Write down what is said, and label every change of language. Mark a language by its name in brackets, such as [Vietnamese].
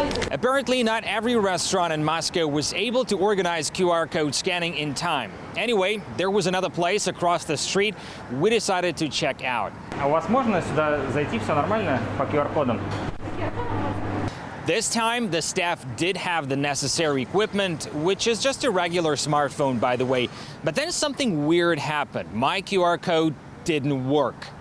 [English] Apparently, not every restaurant in Moscow was able to organize QR code scanning in time. Anyway, there was another place across the street we decided to check out. [Russian] А у вас можно сюда зайти, все нормально по QR-кодам? [English] This time, the staff did have the necessary equipment, which is just a regular smartphone, by the way. But then something weird happened. My QR code didn't work.